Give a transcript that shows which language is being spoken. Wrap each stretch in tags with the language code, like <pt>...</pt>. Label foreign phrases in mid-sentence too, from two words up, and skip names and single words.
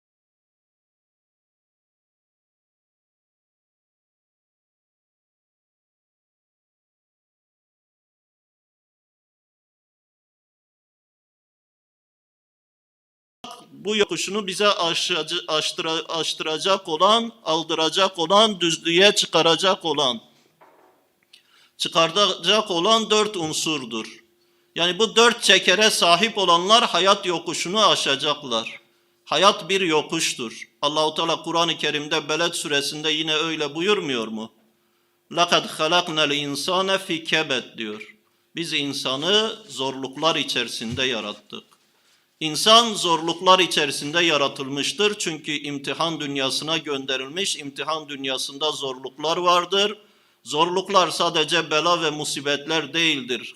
<tr>Bu yokuşunu bize aştıracak olan, aldıracak olan, düzlüğe çıkaracak olan 4 unsurdur. Yani bu 4 çekere sahip olanlar hayat yokuşunu aşacaklar. Hayat bir yokuştur. Allahu Teala Kur'an-ı Kerim'de Beled suresinde yine öyle buyurmuyor mu?</tr> <ar>لَقَدْ خَلَقْنَا الْاِنْسَانَ فِي كَبَدْ diyor.</ar> <tr>Biz insanı zorluklar içerisinde yarattık. İnsan zorluklar içerisinde yaratılmıştır. Çünkü imtihan dünyasına gönderilmiş. İmtihan dünyasında zorluklar vardır. Zorluklar sadece bela ve musibetler değildir.</tr>